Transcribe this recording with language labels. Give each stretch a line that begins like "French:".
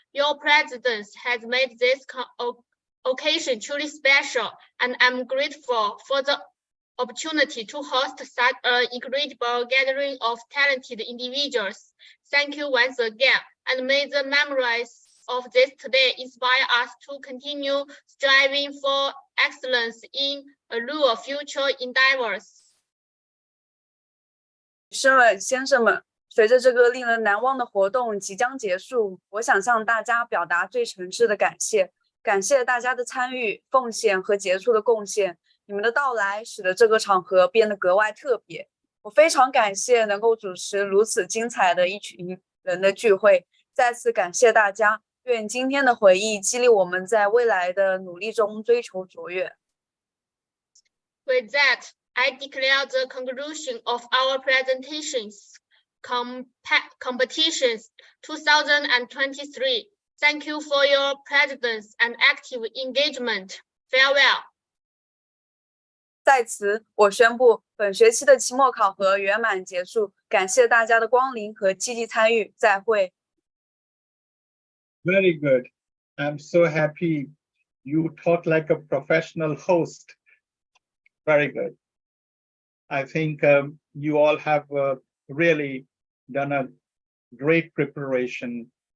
English: Your presence has made this occasion truly special, and I'm grateful for the opportunity to host such an incredible gathering of talented individuals. Thank you once again, and may the memories of this today inspire us to continue striving for excellence in our future endeavors.
Chinese: 女士们、先生们，随着这个令人难忘的活动即将结束，我想向大家表达最诚挚的感谢，感谢大家的参与、奉献和杰出的贡献。你们的到来使得这个场合变得格外特别。我非常感谢能够主持如此精彩的一群人的聚会，再次感谢大家。愿今天的回忆激励我们在未来的努力中追求卓越。
English: With that, I declare the conclusion of our presentations competitions 2023. Thank you for your presence and active engagement. Farewell.
Chinese: 在此，我宣布本学期的期末考核圆满结束，感谢大家的光临和积极参与。再会。
English: Very good. I'm so happy you taught like a professional host. Very good. I think you all have really done a great preparation.